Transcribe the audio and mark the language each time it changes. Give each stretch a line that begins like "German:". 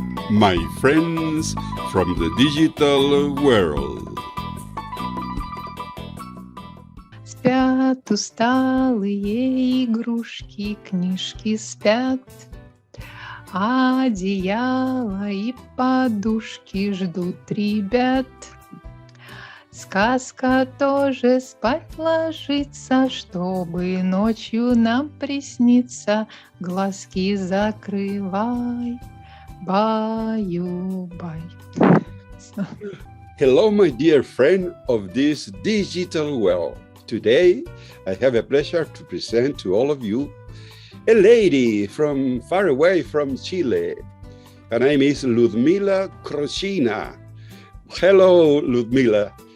English: My friends from the digital world.
Russian: Спят усталые игрушки, книжки спят, а одеяло и подушки ждут ребят. Сказка тоже спать ложится, чтобы ночью нам присниться. Глазки закрывай, баю-бай.
English: Hello, my dear friend of this digital world. Today, I have a pleasure to present to all of you a lady from far away from Chile. Her name is Ludmila Kurushina. Hello, Ludmila.